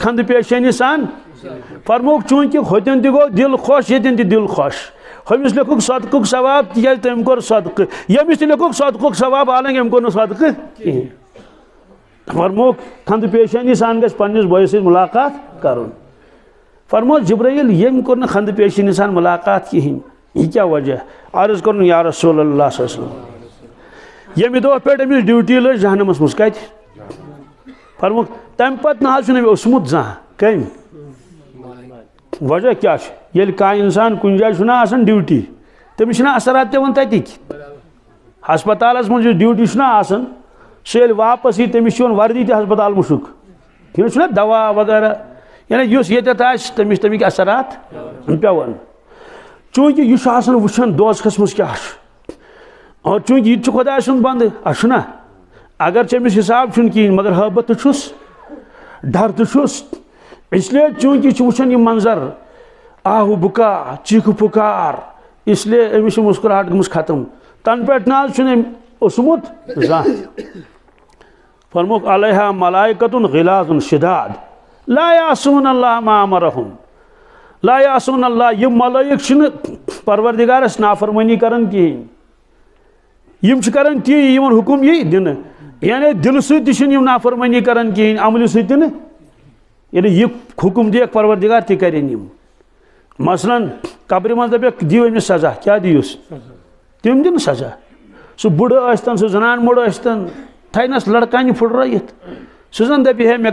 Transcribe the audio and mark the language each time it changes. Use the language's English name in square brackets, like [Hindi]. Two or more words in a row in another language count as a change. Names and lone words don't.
[Kashmiri] خندٕ پیشٲنی سان فرمووُکھ چوٗنٛکہِ ہوٚتٮ۪ن تہِ گوٚو دِل خۄش ییٚتٮ۪ن تہِ دِل خۄش ہُمِس لیکھُکھ صدقُک ثواب تِکیٛازِ تٔمۍ کوٚر صدقہٕ ییٚمِس تہِ لیکھُکھ صدقُک ثواب حالانکہِ أمۍ کوٚر نہٕ صدقہٕ کِہیٖنۍ فرمووُکھ خندٕ پیشٲنی سان گژھِ پننِس بٲیِس سۭتۍ مُلاقات کرُن فرمو جبرائیل ییٚمۍ کوٚر نہٕ خندٕ پیشٲنی سان مُلاقات کِہیٖنۍ یہِ کیٛاہ وجہ عرض کوٚرُن [Arabic] یا رسول اللہ صلی اللہ علیہ وسلم [Kashmiri] ییٚمہِ دۄہ پٮ۪ٹھ أمِس ڈیوٹی لٔج جہنمس منٛز کتہِ فرمووُکھ تمہِ پتہٕ نہ حظ چھُنہٕ أمۍ اوسمُت زانٛہہ کٔمۍ وجہ کیٛاہ چھُ ییٚلہِ کانٛہہ انسان کُنہِ جایہِ چھُنہ آسان ڈیوٹی تٔمِس چھِنہ اثرات پٮ۪وان تتِکۍ ہسپتالس منٛز یُس ڈیوٹی چھُنہ آسان سُہ ییٚلہِ واپس یی تٔمِس چھِ یِوان وردی تہِ ہسپتال مُشُک تٔمِس چھُنہ دوا وغیرہ یعنی یُس ییٚتٮ۪تھ آسہِ تٔمِس چھِ تَمِکۍ اثرات پٮ۪وان چوٗنٛکہِ یہِ چھُ آسان وٕچھان دوزخس منٛز کیٛاہ چھُ اور چوٗنٛکہِ یہِ تہِ چھُ خۄداے سُنٛد بنٛدٕ اَسہِ چھُنہ اگرچہِ أمِس حساب چھُنہٕ کِہیٖنۍ مگر حٲبت تہِ چھُس ڈر تہِ چھُس [Urdu] اس لیے [Kashmiri] چوٗنٛکہِ یہِ چھُ وٕچھان یہِ منظر آہوٗ بُکا چیٖخہٕ پُکار [Urdu] اس لیے [Kashmiri] أمِس چھِ مُسکراہٹ گٔمٕژ ختم تنہٕ پٮ۪ٹھ نہ حظ چھُنہٕ أمۍ اوسمُت زانٛہہ فرمووُکھ [Arabic] علیہا ملائکۃ غلاظ شداد لا یعصون اللہ ما امرہم لا یعصون اللہ [Kashmiri] یِم ملٲیِک چھِنہٕ پروردگارس نافرمٲنی کران کِہیٖنۍ یِم چھِ کران تی یِمن حُکم یی دِنہٕ یعنی دِلہٕ سۭتۍ تہِ چھِنہٕ یِم نافرمٲنی کران کِہیٖنۍ عملہِ سۭتۍ تہِ نہٕ ییٚلہِ یہِ حُکم دِیَکھ پروردگار تہِ کرن یِم مثلاً قبر مز دپیک دیو أمس سزا کیا دیوس تم دن سزا سہ بڑھ ٲسۍتن سہ زنان موڑ ٲسۍتن تھینس لڑکانہ پھٹرٲیِتھ سہ زن دپہِ ہے مےٚ